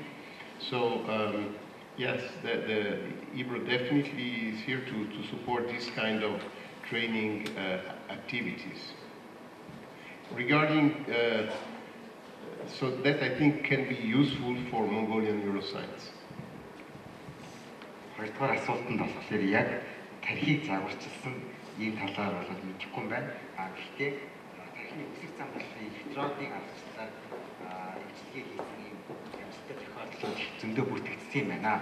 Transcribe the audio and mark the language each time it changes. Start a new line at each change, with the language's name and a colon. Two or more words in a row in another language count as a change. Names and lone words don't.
English: So yes, the IBRO definitely is here to support this kind of training activities. Regarding, so that I think can be useful for Mongolian neuroscience.
Mongolian: Хоёрдугаар асуултанд болохоор яг тархийг загварчилсан ийм талаар бол мэдэхгүй юм байна. Гэхдээ тархины өсөх зам болон электродын аргачлалаар хөгжлөгийг хийсэн ийм амжилттай тохиолдлууд зөндөө бүртгэгдсэн юм байна.